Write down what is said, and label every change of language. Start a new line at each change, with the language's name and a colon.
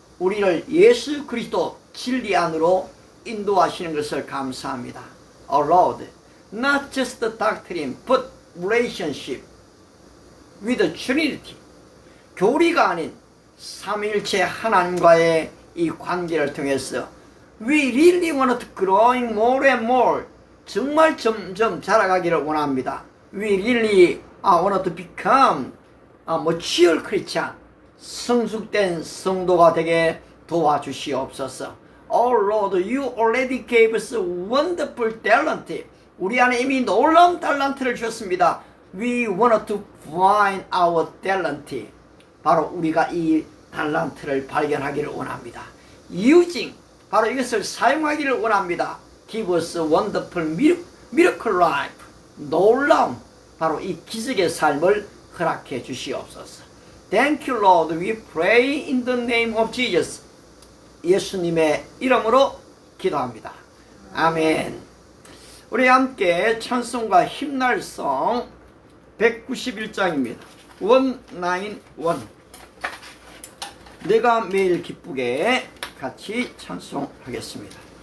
Korean: 우리를 예수 그리스도 진리 안으로 인도하시는 것을 감사합니다.
English: Our Lord, not just the doctrine, but relationship with the Trinity.
Korean: 교리가 아닌 삼위일체 하나님과의 이 관계를 통해서
English: We really want to growing more and more.
Korean: 정말 점점 자라가기를 원합니다.
English: We really want to become a mature Christian.
Korean: 성숙된 성도가 되게 도와주시옵소서.
English: Oh Lord, you already gave us wonderful talent.
Korean: 우리 안에 이미 놀라운 달란트를 주셨습니다.
English: We want to find our talent.
Korean: 바로 우리가 이 달란트를 발견하기를 원합니다. Using, 바로 이것을 사용하기를 원합니다.
English: Give us a wonderful miracle life.
Korean: 놀라운 바로 이 기적의 삶을 허락해 주시옵소서.
English: Thank you, Lord. We pray in the name of Jesus.
Korean: 예수님의 이름으로 기도합니다. 아멘. 우리 함께 찬송과 힘날성 191장입니다. 191. 내가 매일 기쁘게 같이 찬송하겠습니다.